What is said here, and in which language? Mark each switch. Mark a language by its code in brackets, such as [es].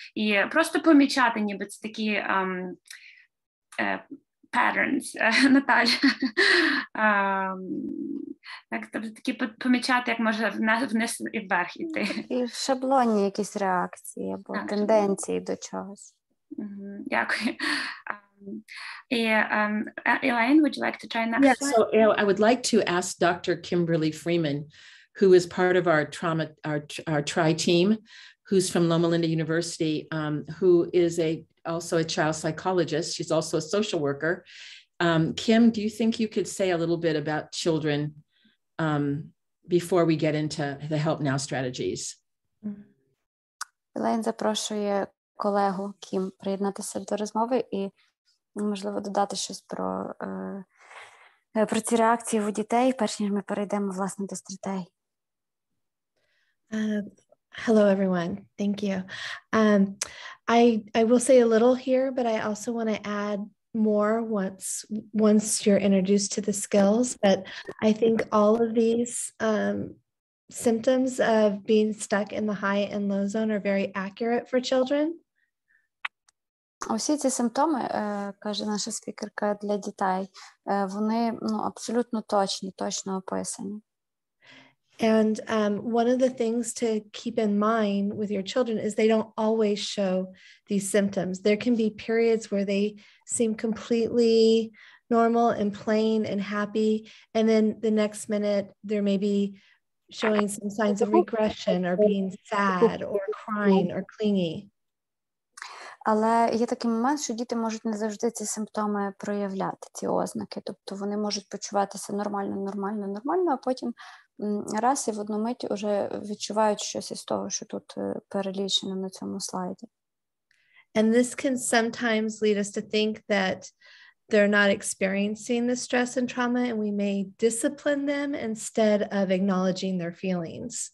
[uk] І просто помічати, ніби це такі patterns, Наталя. Тобто такі помічати, як може вниз і вверх іти. І шаблонні якісь реакції або тенденції до чогось. Дякую. [en] Elaine, would you like to try next? Yeah, so I would like to ask Dr. Kimberly Freeman, who is part of our TRI team, who's from Loma Linda University, who is also a child psychologist. She's also a social worker. Kim, do you think you could say a little bit about children before we get into the Help Now strategies? [uk] Elaine запрошує колегу Кім приєднатися до розмови і, можливо, додати щось про ці реакції у дітей, перш ніж ми перейдемо, власне, до стратегій. [en] Hello, everyone. Thank you. I will say a little here, but I also want to add more once you're introduced to the skills. But I think all of these symptoms of being stuck in the high and low zone are very accurate for children. [uk] Усі ці симптоми, каже наша спікерка, для дітей, вони абсолютно точно описані. [en] And one of the things to keep in mind with your children is they don't always show these symptoms. There can be periods where they seem completely normal and plain and happy, and then the next minute there may be showing some signs of regression or being sad or crying or clingy. [uk] Але є такий момент, що діти можуть не завжди ці симптоми проявляти, ці ознаки. Тобто вони можуть почуватися нормально, а потім раз і в одну мить вже відчувають щось із того, що тут перелічено на цьому слайді. [en] And this can sometimes lead us to think that they're not experiencing the stress and trauma, and we may discipline them instead of acknowledging their feelings.